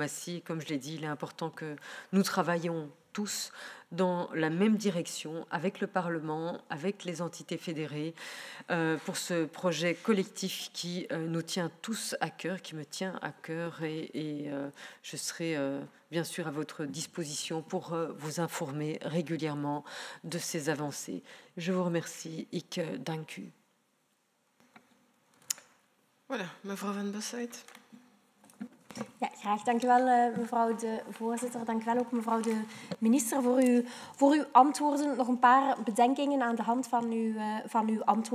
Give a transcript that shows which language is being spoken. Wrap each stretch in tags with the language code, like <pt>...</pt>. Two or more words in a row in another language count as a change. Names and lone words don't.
<fr>Comme je l'ai dit, il est important que nous travaillions tous dans la même direction avec le Parlement, avec les entités fédérées, pour ce projet collectif qui nous tient tous à cœur, qui me tient à cœur, et je serai bien sûr à votre disposition pour vous informer régulièrement de ces avancées. Je vous remercie.</fr> <nl>Ik dank u. Voilà, mevrouw Van Bossuyt. Ja, graag. Dank u wel, mevrouw de voorzitter. Dank u wel ook, mevrouw de minister, voor uw antwoorden. Nog een paar bedenkingen aan de hand van uw antwoorden.</nl>